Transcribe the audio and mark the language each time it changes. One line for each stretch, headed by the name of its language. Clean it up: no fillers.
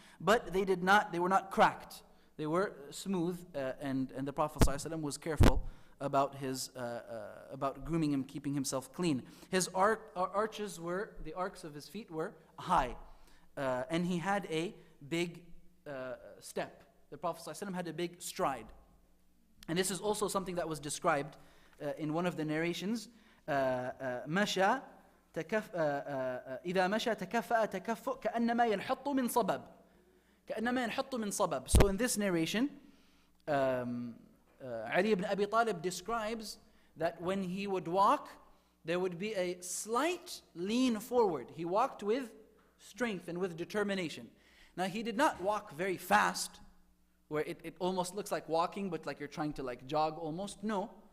English: But they were not cracked. They were smooth, and the Prophet ﷺ was careful about about grooming him, keeping himself clean. His the arcs of his feet were high, and he had a big step. The Prophet ﷺ had a big stride. And this is also something that was described in one of the narrations.
Arabic: مشى إذا مشى تكفأ تكفؤ كأنما ينحط من صبب. كأنما ينحط من صبب.
English: So in this narration, Ali ibn Abi Talib describes that when he would walk, there would be a slight lean forward. He walked with strength and with determination. Now he did not walk very fast, where it almost looks like walking, but like you're trying to jog almost. No.